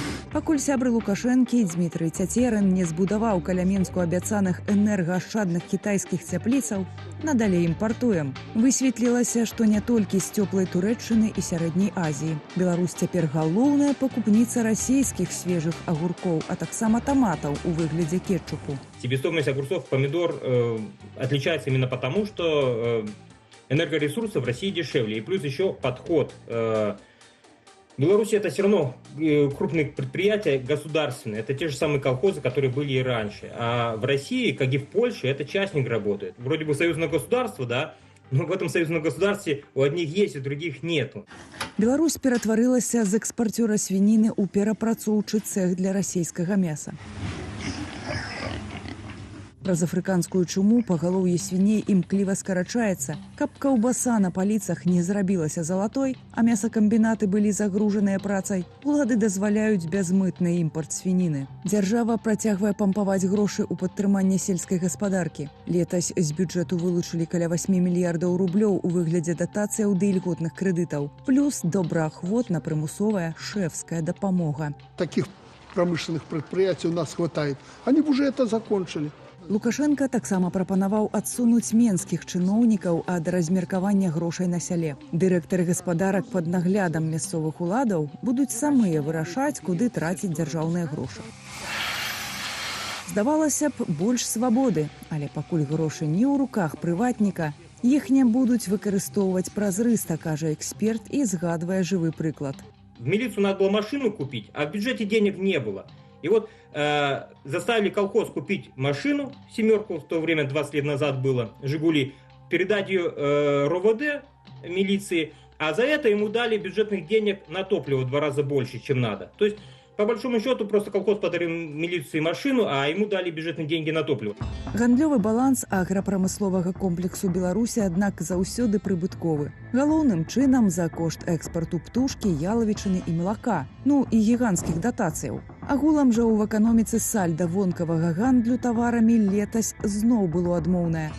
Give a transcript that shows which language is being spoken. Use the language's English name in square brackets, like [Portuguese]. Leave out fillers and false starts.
[Belarusian] Пакуль сябры Лукашэнкі Дзмітрый Цяцерын не збудаваў каля Менску абяцаных энергаашчадных кітайскіх цяпліцаў, надалей імпартуем. Высветлілася, што не толькі з цёплай Турэччыны і сярэдняй Азіі. Беларусь цяпер галоўная пакупніца расійскіх свежых агуркоў, а таксама таматаў у выглядзе кетчупу. [Russian] Себестоимость огурцов, помидор отличается именно потому, что энергоресурсы в России дешевле. И плюс еще подход. В Беларуси это все равно крупные предприятия государственные. Это те же самые колхозы, которые были и раньше. А в России, как и в Польше, это частник работает. Вроде бы союзное государство, да, но в этом союзном государстве у одних есть, у других нету. [Belarusian] Беларусь ператварылася з экспарцёра свініны ў перапрацоўчы цэх для расійскага мяса. Праз афрыканскую чуму пагалоўе свіней імкліва скарачаецца. Каб каўбаса на паліцах не зрабілася залатой, а мясакамбінаты былі загружаныя працай, улады дазваляюць бязмытны імпарт свініны. Дзяржава працягвае пампаваць грошы ў падтрыманне сельскай гаспадаркі. Летась з бюджэту вылучылі каля 8 мільярдаў рублёў у выглядзе датацыяў ды ільготных крэдытаў. Плюс добраахвотна прымусовая шэфская дапамога. [Russian] Таких промышленных предприятий у нас хватает. Они бы уже это закончили. [Belarusian] Лукашенко таксама прапанаваў адсунуць менскіх чыноўнікаў ад размеркавання грошай на сяле. Дырэктары гаспадарак пад наглядам мясцовых уладаў будуць самыя вырашаць, куды траціць дзяржаўныя грошы. Здавалася б, больш свабоды, але пакуль грошы не ў руках прыватніка, іх не будуць выкарыстоўваць празрыста, кажа эксперт і згадвае жывы прыклад. [Russian] В милицию надо было машину купить, а в бюджете денег не было. И вот заставили колхоз купить машину, семерку, в то время 20 лет назад было, «Жигули», передать ее РОВД, милиции, а за это ему дали бюджетных денег на топливо в 2 раза больше, чем надо. То есть, по большому счету, просто колхоз подарил милиции машину, а ему дали бюджетные деньги на топливо. [Belarusian] Гандлёвы баланс аграпрамысловага комплексу Беларусі, аднак, заўсёды прыбытковы. Галоўным чынам за кошт экспарту птушкі, ялавічыны і малака, ну і гіганцкіх датацыяў. Агулам жа ў эканоміцы сальда вонкавага гандлю таварамі летась зноў было адмоўнае.